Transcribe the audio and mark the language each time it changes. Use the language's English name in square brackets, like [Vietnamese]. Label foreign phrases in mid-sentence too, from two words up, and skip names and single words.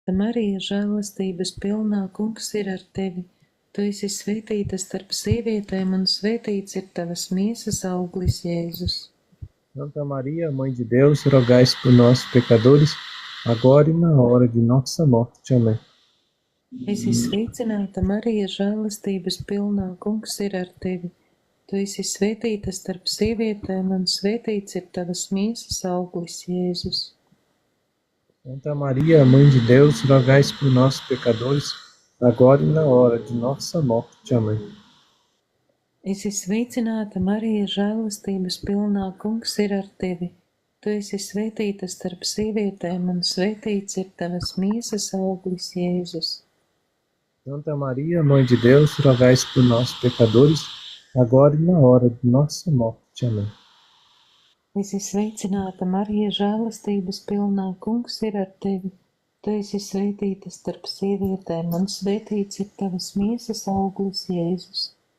[Latvian] Marija, žēlastības pilnā, Kungs ir ar tevi. Tu esi svētīta starp sievietēm, un svētīts ir tavas miesas auglis, Jēzus. [Portuguese] Santa Maria, Mãe de Deus, rogai por nós, pecadores, agora e na hora de nossa morte. Amém. [Latvian] Esi sveicināta, Marija, žēlastības pilnā, Kungs ir ar tevi. Tu esi svētīta starp sievietēm, un svētīts ir tavas miesas auglis, Jēzus. [Portuguese] Santa Maria, Mãe de Deus, rogai por nós, pecadores, agora e na hora de nossa morte. Amém. [Latvian] Esi sveicināta, Marija, žēlastības pilnā, Kungs ir ar tevi. Tu esi svētīta starp sievietēm, un svētīts ir tavas miesas auglis, Jēzus. [Portuguese] Santa Maria, Mãe de Deus, rogai por nós, pecadores, agora e na hora de nossa morte. Amém. [Latvian] Esi sveicināta, Marija, žēlastības pilnā, Kungs ir ar tevi. Tu esi svētīta starp sievietēm, un svētīts ir tavas miesas auglis, Jēzus.